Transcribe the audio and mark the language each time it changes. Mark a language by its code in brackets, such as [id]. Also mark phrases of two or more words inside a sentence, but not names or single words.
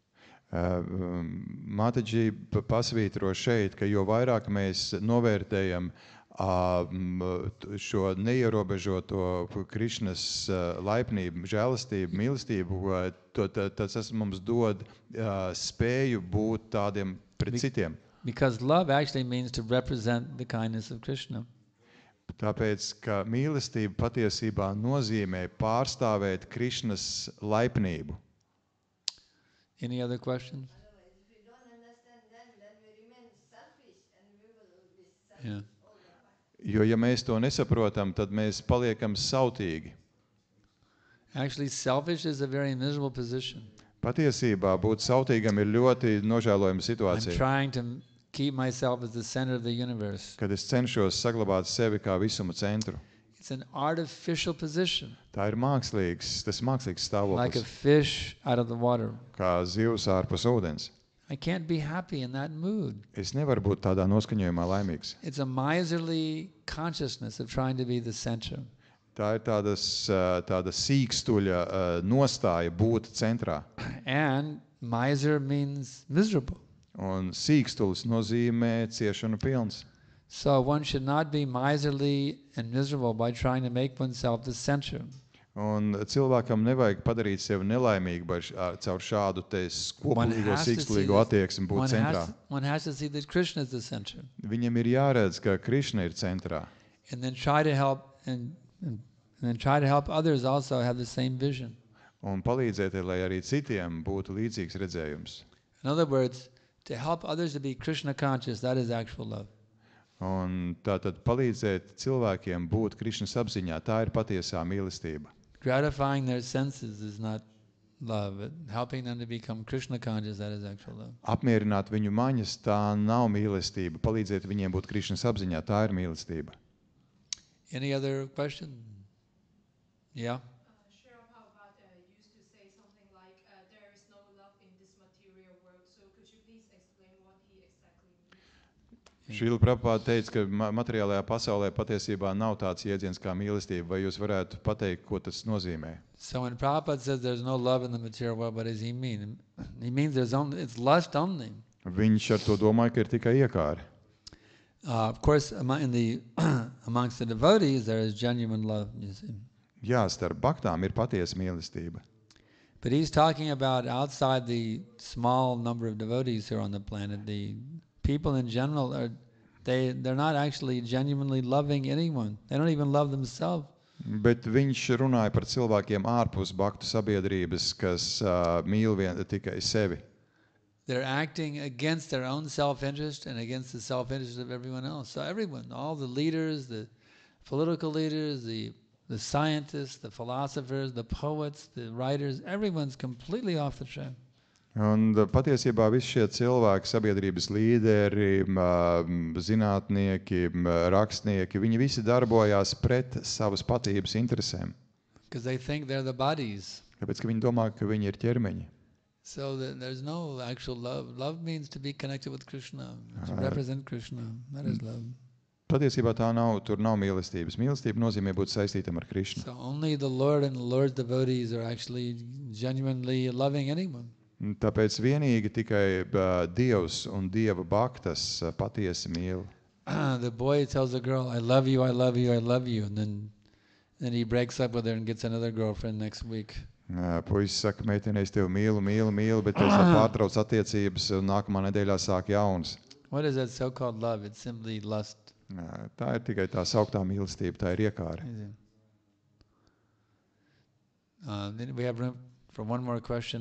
[lv] Mātaģī pasvītro šeit, ka jo vairāk mēs novērtējam šo neierobežoto Krišnas laipnību, žēlastību, mīlestību, tas mums dod spēju būt tādiem pret citiem. [en] Because love actually means to represent the kindness of Krishna. [lv] Tāpēc, ka mīlestība patiesībā nozīmē pārstāvēt Krišnas laipnību. [en] Any other questions? Otherwise, if we don't understand then we remain selfish and we will be selfish Yeah. all the [lv] Jo, ja mēs to nesaprotam, tad mēs paliekam sautīgi. [en] Actually, selfish is a very miserable position. [lv] Patiesībā būt sautīgam ir ļoti nožēlojama [en] I'm [lv] situācija, [en] trying to keep myself as the center of the universe. [lv] kad es cenšos saglabāt sevi kā visuma centru. [en] It's an artificial position, [lv] Tā ir mākslīgs, tas mākslīgs [en] like a [lv] stāvoklis, [en] fish out of the water. [lv] kā zivs ārpus ūdens. [en] I can't be happy in that mood. [lv] Es nevaru būt tādā noskaņojumā laimīgs. [en] It's a miserly consciousness of trying to be the center. [lv] Tā ir tāda sīkstuļa nostāja būt centrā. [en] And miser means miserable. [lv] Un sīkstulis nozīmē ciešanu pilns. [en] So one should not be miserly and miserable by trying to make oneself the center. [lv] Un cilvēkam nevajag padarīt sevi nelaimīgu caur šādu te skopulīgo, sīkstulīgo attieksmi būt centrā. [en] One has to see that Krishna is the center. [lv] Viņam ir jāredz, ka Krišna ir centrā. [en] And then try to help and then try to help others also have the same vision. [lv] Un palīdzēt, lai arī citiem būtu līdzīgs redzējums. [en] In other words, to help others to be Krishna conscious, that is actual love. [lv] Un tātad palīdzēt cilvēkiem būt Krišnas apziņā, tā ir patiesā mīlestība. [en] Gratifying their senses is not love, but helping them to become Krishna conscious, that is actual love. [lv] Apmierināt viņu maņas, tā nav mīlestība. Palīdzēt viņiem būt Krišnas apziņā, tā ir mīlestība. [en] Any other question? Yeah? Sure, Prabhupada used to say something like, there is no love in this material world. So could you please explain what he exactly means? [lv] Šīla Prabhupāda teica, ka materiālajā pasaulē patiesībā nav tāds jēdziens kā mīlestība. Vai jūs varētu pateikt, ko tas nozīmē? [en] So when Prabhupada says there's no love in the material world, what does he mean? He means it's lust only. [lv] Viņš ar to domāja, ka ir tikai iekāri. [en] Of course, amongst the devotees, there is genuine love, you see. [lv] Jā, starp baktām ir patiesa mīlestība. [en] But he's talking about outside the small number of devotees here on the planet. The people in general they're not actually genuinely loving anyone. They don't even love themselves. [lv] Bet viņš runāja par cilvēkiem ārpus baktu sabiedrības, kas mīl tikai sevi. [en] They're acting against their own self-interest and against the self-interest of everyone else. So everyone, all the leaders, the political leaders, the scientists, the philosophers, the poets, the writers, everyone's completely off the track. [lv] Un patiesībā visi šie cilvēki, sabiedrības līderi, zinātnieki, rakstnieki, viņi visi darbojās pret savas patības interesēm. [en] Because they think they're the bodies. [lv] Tāpēc, ka viņi domā, ka viņi ir ķermeņi. [en] So there's no actual love. Love means to be connected with Krishna, to represent Krishna. That is love. [lv] Patiesībā tur nav mīlestības. Mīlestība nozīmē būt saistītam ar Krišnu. [en] So only the Lord and the Lord's devotees are actually genuinely loving anyone. [lv] Tāpēc vienīgi tikai Dievs un Dieva baktas patiesi mīl. [en] The boy tells the girl, I love you, I love you, I love you. And then he breaks up with her and gets another girlfriend next week. [lv] Puisis saka, meitene, es tevi mīlu, bet pēc tam pārtrauc attiecības un nākamā nedēļā sāk jaunas. [en] What is that so-called love? It's simply lust. [lv] Tā ir tikai tā sauktā mīlestība, tā ir iekāre. [en] Then we have room for one more question.